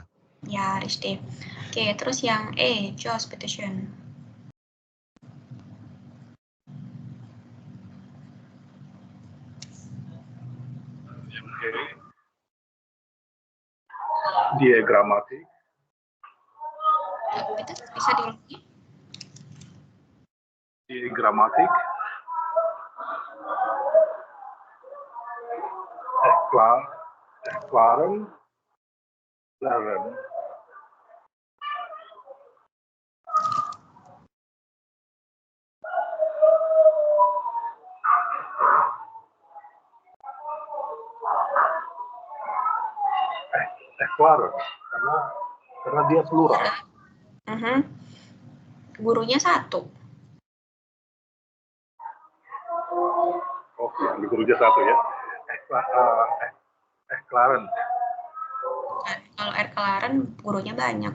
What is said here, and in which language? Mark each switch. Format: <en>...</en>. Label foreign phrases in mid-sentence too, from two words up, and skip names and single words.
<id>Ya, richtig. Oke, terus yang E, Jos, bitteschön.</id> <de>Die Grammatik.</de> <id>Bitte, bisa diulangi?</id> <de>Die Grammatik. Erklaren. Lernen. Erklaren.</de> <id>Karena dia plural. Gurunya satu. Oke, di gurunya satu ya. Erklaren. Kalau Erklaren gurunya banyak.</id>